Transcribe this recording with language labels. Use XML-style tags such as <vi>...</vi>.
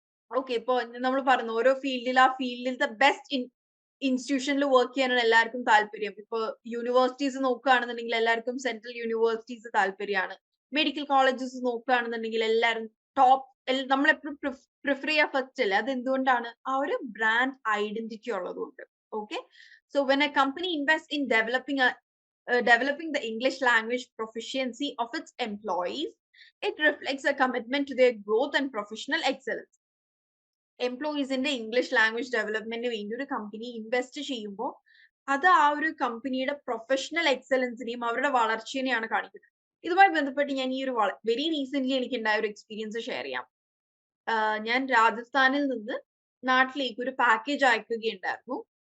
<ml>Okay, ഇപ്പൊ നമ്മൾ പറഞ്ഞു ഓരോ ഫീൽഡിൽ ആ ഫീൽഡിലത്തെ ബെസ്റ്റ് ഇൻസ്റ്റിറ്റ്യൂഷനിൽ വർക്ക് ചെയ്യാനാണ് എല്ലാവർക്കും താല്പര്യം. ഇപ്പൊ യൂണിവേഴ്സിറ്റീസ് നോക്കുകയാണെന്നുണ്ടെങ്കിൽ എല്ലാവർക്കും സെൻട്രൽ യൂണിവേഴ്സിറ്റീസ് താല്പര്യമാണ്. മെഡിക്കൽ കോളേജസ് നോക്കുകയാണെന്നുണ്ടെങ്കിൽ എല്ലാവരും ടോപ്പ്, നമ്മളെപ്പോഴും പ്രിഫർ ചെയ്യുക ഫസ്റ്റ് അല്ലേ. അത് എന്തുകൊണ്ടാണ്, ആ ഒരു ബ്രാൻഡ് ഐഡന്റിറ്റി ഉള്ളതുകൊണ്ട്.</ml> <en>Okay, so when a company invest in developing the English language proficiency of its employees, it reflects a commitment to their growth and professional excellence.</en> <ml>എംപ്ലോയീസിന്റെ English language ഡെവലപ്മെന്റിന് വേണ്ടി ഒരു company invest ചെയ്യുമ്പോൾ അത് ആ ഒരു കമ്പനിയുടെ professional എക്സലൻസിനെയും അവരുടെ വളർച്ചയെയാണ് കാണിക്കുന്നത്. ഇതുമായി ബന്ധപ്പെട്ട് ഞാൻ ഈ ഒരു</ml> <en>very recent</en> <ml>എനിക്ക് ഉണ്ടായ ഒരു എക്സ്പീരിയൻസ് ഷെയർ ചെയ്യാം. ഞാൻ രാജസ്ഥാനിൽ നിന്ന് നാട്ടിലേക്ക് ഒരു പാക്കേജ് അയക്കുകയുണ്ടായിരുന്നു.</ml>